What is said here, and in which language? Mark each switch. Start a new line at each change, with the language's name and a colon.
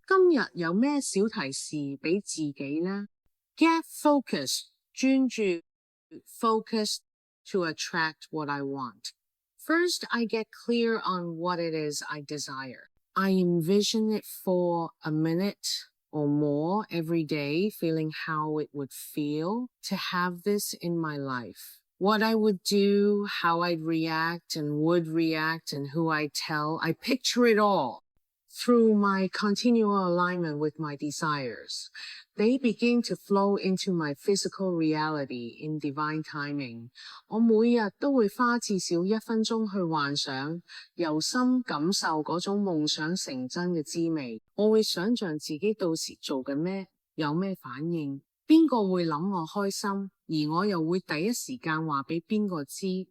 Cantonese: 今日有咩小提示俾自己呢？
English: Get focused， 專注 focus to attract what I want. First, I get clear on what it is I desire. I envision it for a minute or more every day, feeling how it would feel to have this in my life. What I would do, how I'd react and would react, and who I'd tell. I picture it all through my continual alignment with my desires. They begin to flow into my physical reality in divine timing.
Cantonese: 我每日都會花至少1分鐘去幻想，由心感受嗰種夢想成真嘅滋味。我會想像自己到時做緊咩，有咩反應，邊個會諗我開心，而我又會第一時間話俾邊個知。